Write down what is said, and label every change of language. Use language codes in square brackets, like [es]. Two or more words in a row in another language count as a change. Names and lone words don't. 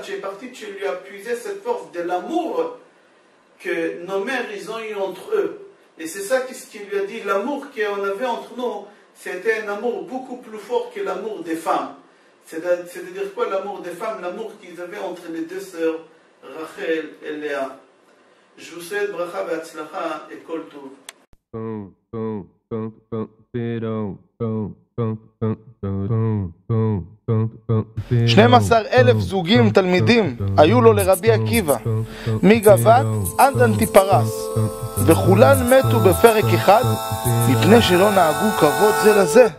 [fr] Tu es parti, tu lui as puisé cette force de l'amour que nos mères ils ont eu entre eux. Et c'est ça ce qu'il lui a dit, l'amour qu'on avait entre nous, c'était un amour beaucoup plus fort que l'amour des femmes. C'est-à-dire quoi l'amour des femmes? L'amour qu'ils avaient entre les deux sœurs, Rachel et Léa. Je vous souhaite [he] ברכה והצלחה [fr] et [he] כל טוב. שנים עשר אלף זוגים תלמידים היו לו לרבי עקיבא מגבת עד אנטיפרס וכולן מתו בפרק אחד מפני שלא נהגו כבוד זה לזה